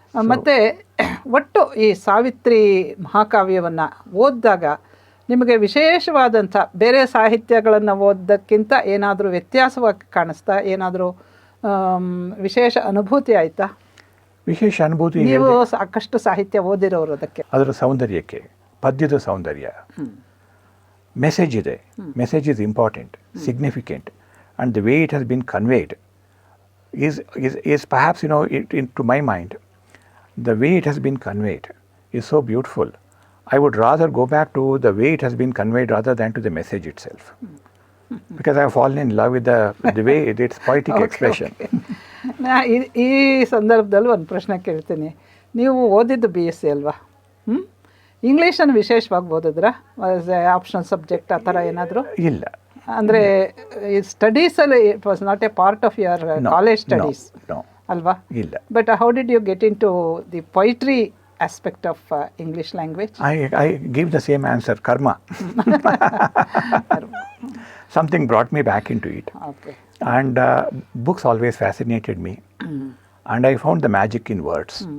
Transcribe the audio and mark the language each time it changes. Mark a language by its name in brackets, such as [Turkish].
[Kannada] ಮತ್ತು ಒಟ್ಟು ಈ ಸಾವಿತ್ರಿ ಮಹಾಕಾವ್ಯವನ್ನು ಓದಿದಾಗ ನಿಮಗೆ ವಿಶೇಷವಾದಂಥ ಬೇರೆ ಸಾಹಿತ್ಯಗಳನ್ನು ಓದೋಕ್ಕಿಂತ ಏನಾದರೂ ವ್ಯತ್ಯಾಸವಾಗಿ ಕಾಣಿಸ್ತಾ, ಏನಾದರೂ ವಿಶೇಷ ಅನುಭೂತಿ ಆಯಿತಾ? ವಿಶೇಷ ಅನುಭೂತಿ, ನೀವು ಸಾಕಷ್ಟು ಸಾಹಿತ್ಯ ಓದಿರೋರು, ಅದಕ್ಕೆ ಅದರ ಸೌಂದರ್ಯಕ್ಕೆ, ಪದ್ಯದ ಸೌಂದರ್ಯ, ಮೆಸೇಜ್ ಇದೆ. [English] Message is important, significant, and the way it has been conveyed is perhaps, to my mind, the way it has been conveyed is so beautiful. I would rather go back to the way it has been conveyed rather than to the message itself. Because I have fallen in love with the way its poetic expression. [Kannada] ಈ ಸಂದರ್ಭದಲ್ಲಿ ಒಂದು ಪ್ರಶ್ನೆ ಕೇಳ್ತೀನಿ. ನೀವು ಓದಿದ್ದು BSc ಅಲ್ವಾ? ಇಂಗ್ಲೀಷನ್ನು ವಿಶೇಷವಾಗಿ ಓದಿದ್ರಾ? [English] optional subject [Kannada] ಆ ಥರ ಏನಾದರೂ? ಇಲ್ಲ. ಅಂದರೆ ಸ್ಟಡೀಸಲ್ಲಿ [English] it was not a part of your college studies [Kannada] ಅಲ್ವಾ? ಇಲ್ಲ. [English] But how did you get into the poetry aspect of English language? I give the same answer, karma. Something brought me back into it. Okay. And books always fascinated me. And I found the magic in words.